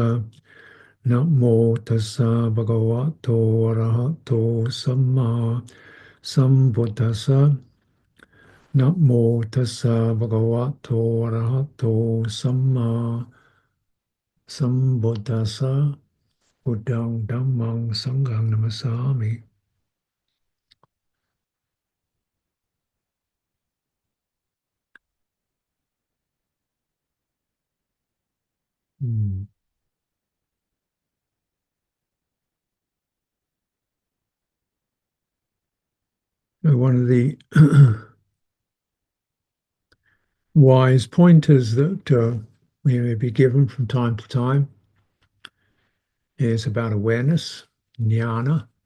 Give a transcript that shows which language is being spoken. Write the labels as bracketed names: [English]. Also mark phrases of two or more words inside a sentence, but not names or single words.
[Pali] Namo tassa bhagavato arahato samma sambuddhassa. Namo tassa bhagavato arahato samma sambuddhassa. Buddhang dhammang sanghang namasami. Hmm. [English] One of the wise pointers that we may be given from time to time is about awareness, jnana.